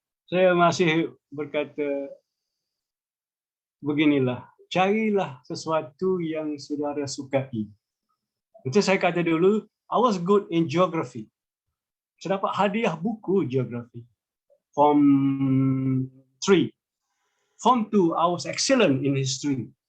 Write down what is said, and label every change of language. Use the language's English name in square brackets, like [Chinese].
[Malay] Saya masih berkata, beginilah, carilah sesuatu yang saudara sukai. Macam saya kata dulu, [English] I was good in geography. [Malay] Saya dapat hadiah buku geografi. [English] Form 3. Form 2, I was excellent in history.